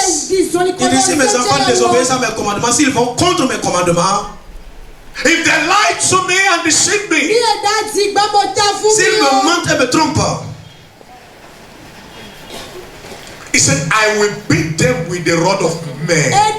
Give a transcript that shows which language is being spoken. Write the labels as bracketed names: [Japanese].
[French] Il dit si mes enfants désobéissent à mes commandements, s'ils vont contre mes commandements, [English] if they lie to me and deceive me, [French] s'ils me mentent et me trompent, [English] he said, I will beat them with the rod of men.